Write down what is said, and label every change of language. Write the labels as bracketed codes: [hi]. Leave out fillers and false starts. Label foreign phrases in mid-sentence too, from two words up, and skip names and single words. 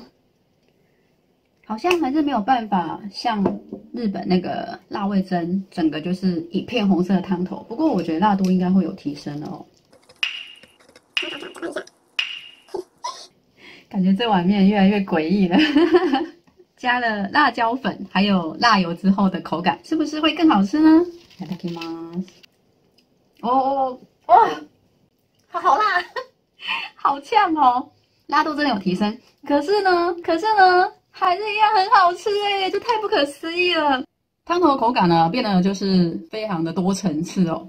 [zh] 好像还是没有办法像日本那个辣味噌，整个就是一片红色的汤头。不过我觉得辣度应该会有提升哦。感觉这碗面越来越诡异了。加了辣椒粉还有辣油之后的口感，是不是会更好吃呢？ [ja] いただきます。 [zh] 哦，哇，好辣，好呛哦！辣度真的有提升，可是呢，还是一样很好吃哎，这太不可思议了。汤头的口感呢，变得就是非常的多层次哦。